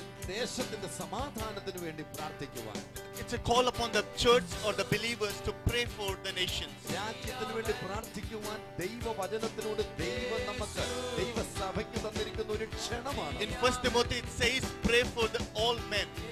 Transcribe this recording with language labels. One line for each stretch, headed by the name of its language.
Malayalam: ദേശത്തിന്റെ സമാധാനത്തിന് വേണ്ടി പ്രാർത്ഥിക്കുവാൻ.
English: It's a call upon the church or the believers to pray for the nations.
Malayalam: രാജ്യത്തിന് വേണ്ടി പ്രാർത്ഥിക്കുവാൻ ദൈവവചനത്തിലൂടെ ദൈവം നമുക്ക് ദൈവസഭയ്ക്ക് തന്നിരിക്കുന്ന ഒരു ക്ഷണമാണ്.
English: In 1 Timothy it says, pray for all men.